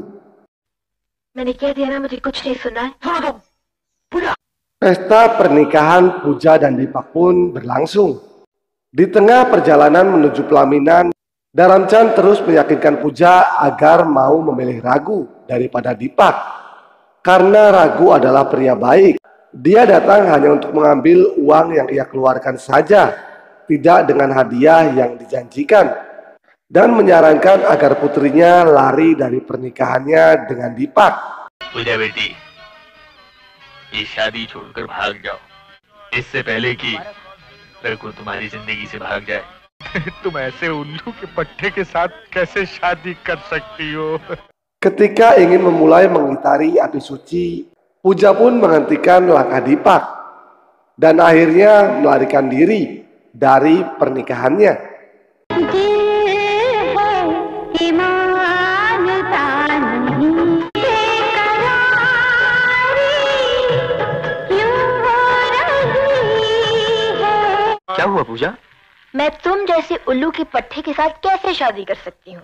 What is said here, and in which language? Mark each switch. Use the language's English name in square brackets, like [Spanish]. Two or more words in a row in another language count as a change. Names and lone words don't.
[Hindi] मैंने कह दिया ना मुझे कुछ नहीं सुना है। [Indonesian] Pesta pernikahan Puja dan Dipak pun berlangsung. Di tengah perjalanan menuju pelaminan, Dharamchand terus meyakinkan Puja agar mau memilih Ragu daripada Dipak. Karena Ragu adalah pria baik, dia datang hanya untuk mengambil uang yang ia keluarkan saja, tidak dengan hadiah yang dijanjikan, dan menyarankan agar putrinya lari dari pernikahannya dengan Dipak. [Hindi] पूजा बेटी, ये शादी छोड़कर भाग जाओ, इससे पहले कि लड़को तुम्हारी जिंदगी से भाग जाए। तुम ऐसे उल्लू के पट्टे के साथ कैसे शादी कर सकती हो? [Indonesian] Ketika ingin memulai mengitari api suci, Puja pun menghentikan langkah Dipak dan akhirnya melarikan diri dari pernikahannya. [Hindi] क्या हुआ पूजा? मैं तुम जैसे उल्लू के पट्टे के साथ कैसे शादी कर सकती हूँ?